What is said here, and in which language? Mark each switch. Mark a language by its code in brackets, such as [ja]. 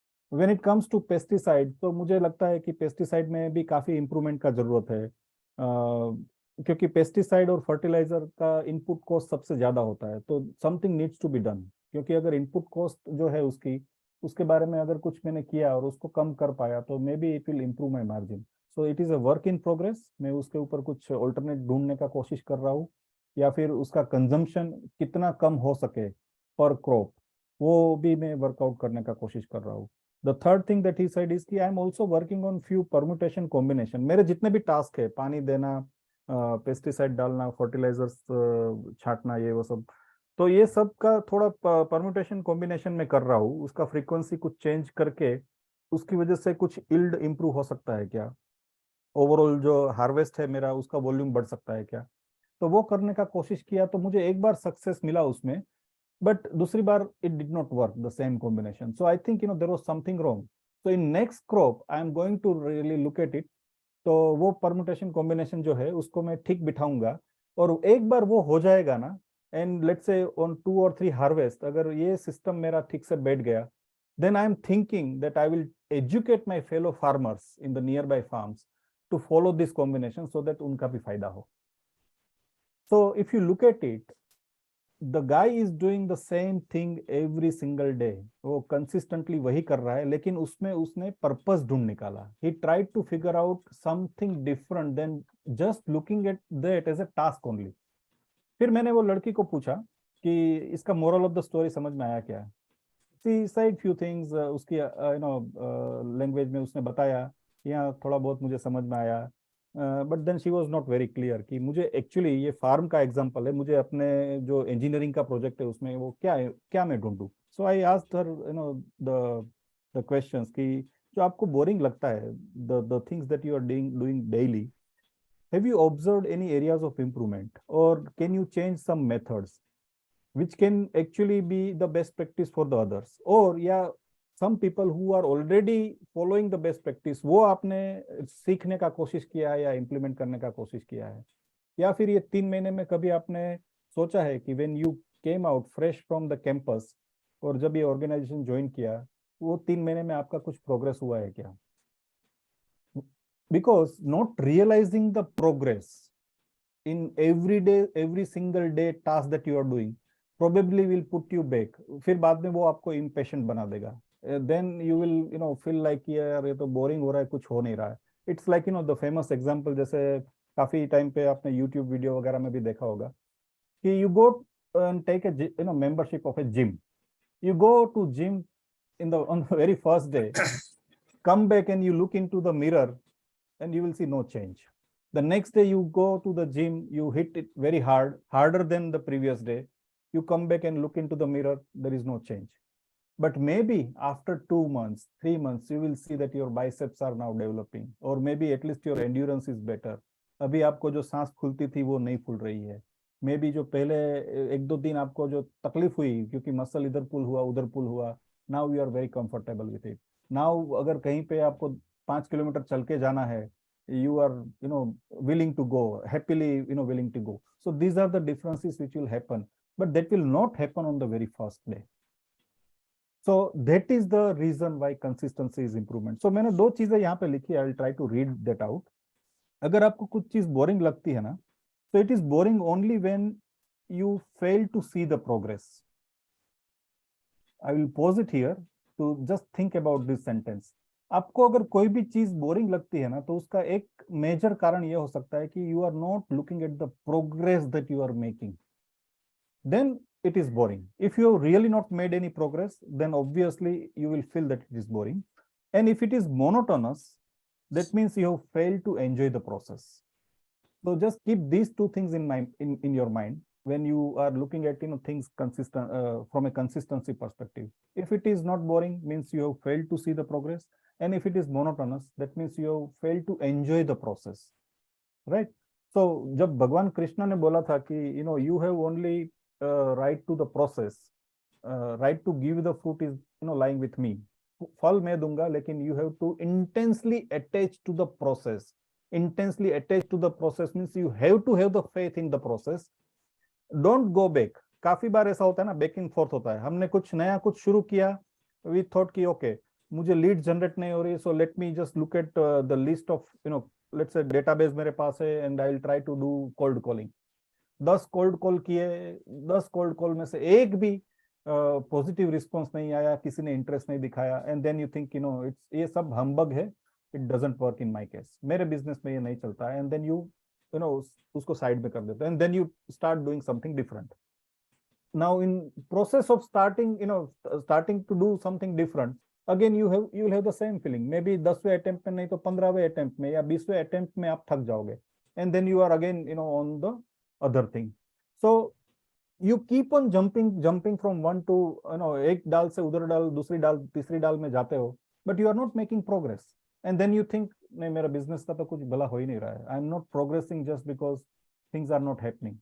[en] When it comes to pesticide, [hi] तो मुझे लगता है कि पेस्टिसाइड में भी काफी इम्प्रूवमेंट का जरूरत है, क्योंकि पेस्टिसाइड और फर्टिलाइजर का इनपुट कॉस्ट सबसे ज्यादा होता है. तो [en] something needs to be done, [hi] क्योंकि अगर इनपुट कॉस्ट जो है उसके बारे में अगर कुछ मैंने किया और उसको कम कर पाया तो [en] Maybe it will improve my margin. So it is a work in progress. [hi] मैं उसके ऊपर कुछ ऑल्टरनेट ढूंढने का कोशिश कर रहा हूँ, या फिर उसका कंजम्पशन कितना कम हो सके पर क्रॉप, वो भी मैं वर्कआउट करने का कोशिश कर रहा हूँ. [en] The third thing that he said is कि I am also working on few permutation combination. [hi] मेरे जितने भी टास्क है, पानी देना, पेस्टिसाइड डालना, फर्टिलाइजर्स छांटना, ये वो सब, तो ये सब का थोड़ा परम्यूटेशन कॉम्बिनेशन में कर रहा हूँ. उसका फ्रीक्वेंसी कुछ चेंज करके उसकी वजह से कुछ इल्ड इंप्रूव हो सकता है क्या, ओवरऑल जो हार्वेस्ट है मेरा उसका वॉल्यूम बढ़ सकता है क्या. तो वो करने का कोशिश किया, तो मुझे एक बार सक्सेस मिला उसमें, but दूसरी बार [en] it did not work the same combination. So I think there was something wrong. So in next crop I am going to really look at it. [hi] तो वो permutation combination जो है उसको मैं ठीक बिठाऊंगा, और एक बार वो हो जाएगा ना, [en] and let's say on 2 or 3 harvest [hi] अगर ये सिस्टम मेरा ठीक से बैठ गया, [en] then I am thinking that I will educate my fellow farmers in the nearby farms to follow this combination so that [hi] उनका भी फायदा हो. [en] So if you look at it, the guy is doing the same thing every single day. [hi] वो consistently वही कर रहा है, लेकिन उसमें उसने पर्पस ढूंढ निकाला. [en] He tried to figure out something different than just looking at that as a task only. [hi] फिर मैंने वो लड़की को पूछा कि इसका [en] moral of the story [hi] समझ में आया क्या. [en] She said few things, [hi] उसकी लैंग्वेज में उसने बताया, यहाँ थोड़ा बहुत मुझे समझ में आया. [en] but then she was not very clear [hi] कि मुझे एक्चुअली ये फार्म का एग्जांपल है, मुझे अपने जो इंजीनियरिंग का प्रोजेक्ट है उसमें वो क्या मैं ढूंढूं. [en] so I asked her the questions [hi] कि जो आपको बोरिंग लगता है, [en] the things that you are doing daily, have you observed any areas of improvement, और can you change some methods which can actually be the best practice for the others, or yeah, some people who are already following the best practice, [hi] वो आपने सीखने का कोशिश किया है [en] या इम्प्लीमेंट करने का कोशिश किया है. [hi] या फिर ये 3 महीने में कभी आपने सोचा है कि [en] when you came out fresh from the campus [hi] और जब ये ऑर्गेनाइजेशन ज्वाइन किया, वो 3 महीने में आपका कुछ प्रोग्रेस हुआ है क्या? [en] Because not realizing the progress in every single day task that you are doing probably will put you back. [hi] फिर बाद में वो आपको impatient बना देगा. [en] Then you will feel like [hi] यार ये तो बोरिंग हो रहा है, कुछ हो नहीं रहा है. [en] It's like the famous example, [hi] जैसे काफी टाइम पे आपने YouTube वीडियो वगैरह में भी देखा होगा कि [en] you go and take a membership of a gym. You go to gym on the very first day, come back and you look into the mirror and you will see no change. The next day you go to the gym, you hit it very hard, harder than the previous day. You come back and look into the mirror, there is no change. But maybe after 2 months, 3 months, you will see that your biceps are now developing, or maybe at least your endurance is better. [hi] अभी आपको जो सांस फूलती थी वो नहीं फूल रही है. Maybe जो पहले 1-2 दिन आपको जो तकलीफ हुई क्योंकि मसल इधर पुल हुआ उधर पुल हुआ, [en] now you are very comfortable with it. [hi] Now अगर कहीं पे आपको 5 किलोमीटर चल के जाना है, [en] you are willing to go, happily willing to go. So these are the differences which will happen. But that will not happen on the very first day. So that is the reason why consistency is improvement. So [hi] मैंने 2 चीजें यहाँ पे लिखी, [en] I will try to read that out. [hi] अगर आपको कुछ चीज boring लगती है ना, [en] so it is boring only when you fail to see the progress. I will pause it here to just think about this sentence. [hi] आपको अगर कोई भी चीज बोरिंग लगती है ना, तो उसका एक मेजर कारण ये हो सकता है कि [en] you are not looking at the progress that you are making. Then it is boring. If you have really not made any progress, then obviously you will feel that it is boring. And if it is monotonous, that means you have failed to enjoy the process. So just keep these two things in your mind when you are looking at things consistent from a consistency perspective. If it is not boring, means you have failed to see the progress, and if it is monotonous, that means you have failed to enjoy the process, right? So [hi] जब भगवान कृष्ण ने बोला था कि [en] you have only right to the process, right to give the fruit is lying with me, [hi] फल मैं दूंगा, लेकिन [en] you have to intensely attach to the process. Intensely attached to the process means you have to have the faith in the process. Don't go back. [hi] काफी बार ऐसा होता है ना, back and fourth होता है. हमने कुछ नया कुछ शुरू किया, वी थॉट कि ओके मुझे लीड जनरेट नहीं हो रही, [en] so let me just look at the list of let's say database [hi] मेरे पास है [en] And I will try to do cold calling. [hi] 10 cold call किए, 10 कोल्ड कॉल में से एक भी पॉजिटिव रिस्पॉन्स नहीं आया, किसी ने इंटरेस्ट नहीं दिखाया, [en] and then you think it's [hi] ये सब हम्बग है, [en] it doesn't work in my case, [hi] मेरे बिजनेस में ये नहीं चलता है, [en] And then you उसको side में कर देते, and then you start doing something different. Now in process of starting to do something different, again you will have the same feeling. [hi] Maybe 10वें attempt में नहीं तो 15वें attempt में या 20वें attempt में आप थक जाओगे, [en] and then you are again on the other thing. So you keep on jumping from one to [hi] एक डाल से उधर डाल, दूसरी डाल, तीसरी डाल में जाते हो, [en] but you are not making progress, and then you think [hi] नहीं मेरा बिजनेस का तो कुछ भला हो ही नहीं रहा है, [en] I am not progressing just because things are not happening.